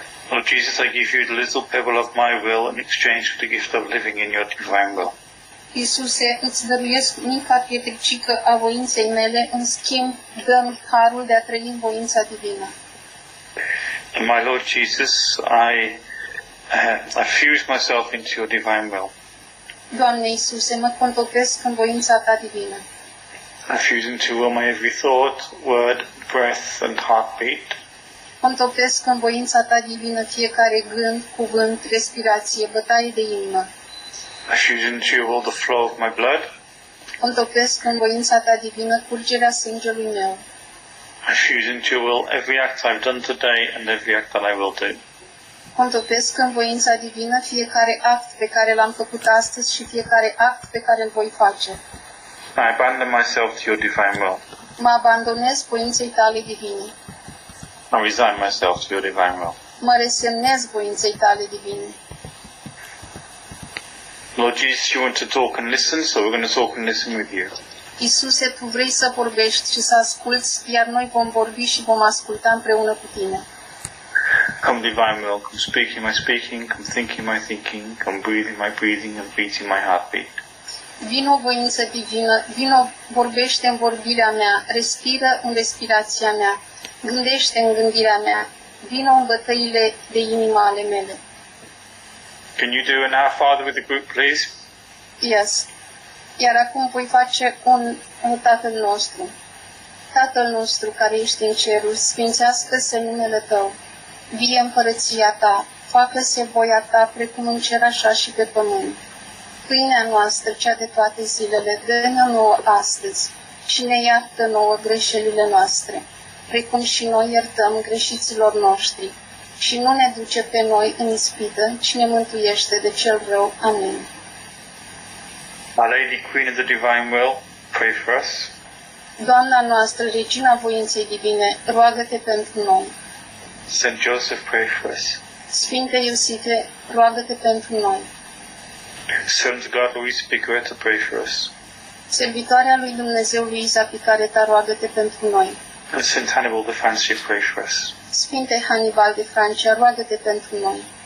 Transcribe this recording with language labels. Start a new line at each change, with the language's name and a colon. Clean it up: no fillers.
English: Lord Jesus, I give you the little pebble of my will in exchange for the gift of living in your divine will.
Romanian: Iisuse, îți dăruiesc mica pietricică a voinței mele, în schimb, dă-mi harul de a trăi în voința divină.
English: And my Lord Jesus, I fuse myself into your divine will.
Romanian: Doamne Iisuse, mă contopesc în voința Ta divină.
English: I fuse into will my every thought, word, breath, and heartbeat.
Romanian: Contopesc în voința Ta divină fiecare gând, cuvânt, respirație, bătaie de inimă.
English: I fuse into your will the flow of my blood.
Romanian: Contopesc în voința Ta divină curgerea sângelui meu.
English: I fuse into your will every act I've done today and every act that I will do.
Romanian: Contopesc în voința divină fiecare act pe care l-am făcut astăzi și fiecare act pe care îl voi face.
English: I abandon myself to your divine will.
Romanian: Mă abandonez voinței Tale divine.
English: I resign myself to your divine will.
Romanian: Mă resemnez voinței Tale divine.
English: Lord Jesus, you want to talk and listen, so we're going to talk and listen with you.
Romanian: Iisuse, Tu vrei să vorbești și să asculți, iar noi vom vorbi și vom asculta împreună cu Tine.
English: Come divine will, come speaking my speaking, come thinking my thinking, come breathing my breathing and beating my heartbeat.
Romanian: Vino voință divină, vino vorbește în vorbirea mea, respiră în respirația mea, gândește în gândirea mea, vino în bătăile de inimă ale mele.
English: Can you do an Our Father with the group, please? Yes.
Romanian: Iar acum voi face un Tatăl nostru. Tatăl nostru care ești în ceruri, sfințească-se numele Tău. Vie împărăția Ta, facă-se voia Ta precum în cer așa și pe pământ. Pâinea noastră, cea de toate zilele, dă-ne nouă astăzi și ne iartă nouă greșelile noastre, precum și noi iertăm greșiților noștri. Și nu ne duce pe noi în ispită, ci ne mântuiește de cel rău. Amin.
English: Our Lady, Queen of the Divine Will, pray for us.
Romanian: Doamna noastră, Regina voinței divine, roagă-te pentru noi.
English: Saint Joseph, pray for us.
Romanian: Sfinte Iosife, roagă-te pentru noi.
English: Saint God Louise Picaretta, pray for us.
Romanian: Servitoarea lui Dumnezeu Luisa Picareta, roagă-te pentru noi.
English: And Saint Hannibal de Francia, pray for us.
Romanian: Sfinte Hannibal de Francia, roagă-te pentru noi.